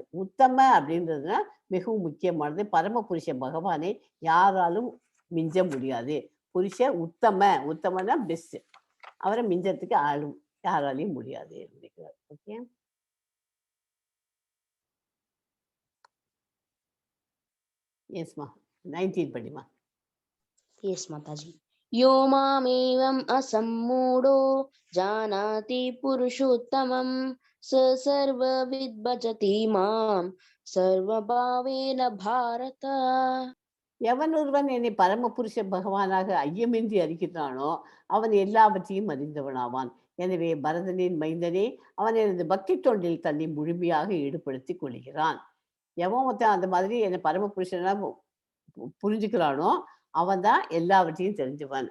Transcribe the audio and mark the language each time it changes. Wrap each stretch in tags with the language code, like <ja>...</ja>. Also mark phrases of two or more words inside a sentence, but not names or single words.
<ta>உத்தம அப்படின்றதுனா மிகவும் முக்கியமானது. பரம புருஷ பகவானை யாராலும் மிஞ்ச முடியாது. புருஷ உத்தமனா பெஸ்ட். அவரை மிஞ்சத்துக்கு யாராலையும் முடியாது. ஓகே, எஸ்மா 19 படிமா.</ta> <en>Yes, Mataji.</en> <sa>यो मामेवम् असम्मूढो जानाति पुरुषोत्तमम् स सर्व विद्भजति मां सर्व भावेन भारत.</sa> <ta>எவன் ஒருவன் என்னை பரம புருஷ பகவானாக ஐயமின்றி அறிகிறானோ அவன் எல்லாவற்றையும் அறிந்தவனாவான். எனவே பரதனின் மைந்தனே அவன் எனது பக்தி தொண்டில் தன்னை முழுமையாக ஈடுபடுத்திக் கொள்கிறான். எவன் ஒருத்தன் அந்த மாதிரி என்னை பரம புருஷனா புரிஞ்சுக்கிறானோ அவன் தான் எல்லாவற்றையும் தெரிஞ்சுவான்.</ta>